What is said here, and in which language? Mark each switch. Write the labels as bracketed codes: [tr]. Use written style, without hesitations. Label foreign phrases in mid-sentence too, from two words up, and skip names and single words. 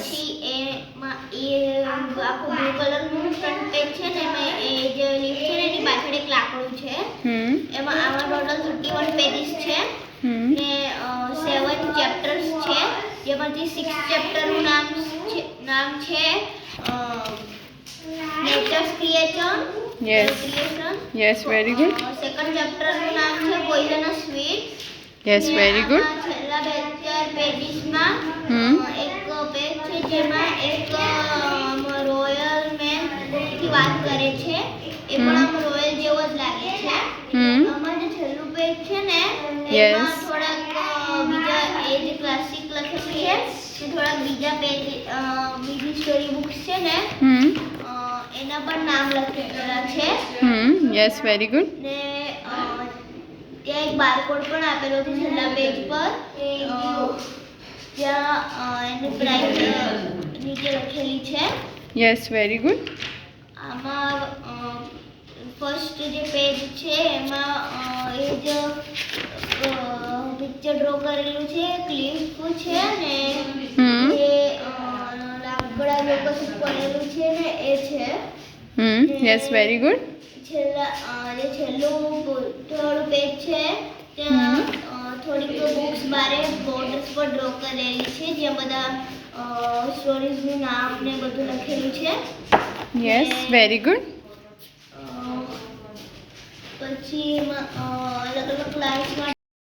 [gu] પછી એમાં એ આખું બ્લુ કલરનું [en] front page [gu] છે ને એમાં એ જે લીફ છે ને એની પાછળ એક લાકડું છે. એમાં આમાં ટોટલ 31 પેજીસ છે ને 7 ચેપ્ટર્સ છે જેમાંથી 6 ચેપ્ટરનું નામ છે નેચર્સ ક્રિએશન. [en] Yes. Yes, very good. [gu] સેકન્ડ ચેપ્ટરનું નામ છે પોઈઝનસ વીડ. [en] Yes, very good. [gu] છેલ્લા 4 પેજીસમાં એક પેજ છે જેમાં એક [en] royal man [gu] થી વાત કરે છે. એ પણ આમ રોયલ જેવો જ લાગે છે. આમાં જે છેલ્લું પેજ છે ને [en] Yes. [gu] એમાં થોડાક બીજા એ જે ક્લાસિક લખેલું છે તે થોડાક બીજા પેજ બીજી [en] story books [gu] છે ને એના પર નામ લખેલા છે. [en] Yes, very good. [gu] ને ત્યાં એક બારકોડ પણ આપેલો છે છેલ્લા પેજ પર જ્યાં એની પ્રાઇસ નીચે લખેલી છે. [en] Yes, very good. [gu] આમાં ફર્સ્ટ જે પેજ છે એમાં એ જ [en] picture draw [gu] કરેલું છે, ક્લિપ છે ને જે લાકડા લોકો પડેલું છે ને એ છે. [en] Yes, very good. [gu] જે છેલ્લું થોડું પેજ છે ત્યાં થોડીક બુક્સ બારે બોર્ડર્સ પર ડ્રો કરેલી છે જ્યાં બધા સ્ટોરીઝનું નામ ને બધું લખેલું છે. [en] Yes, very good. [gu] પછી અલગ અલગ ક્લાસમાં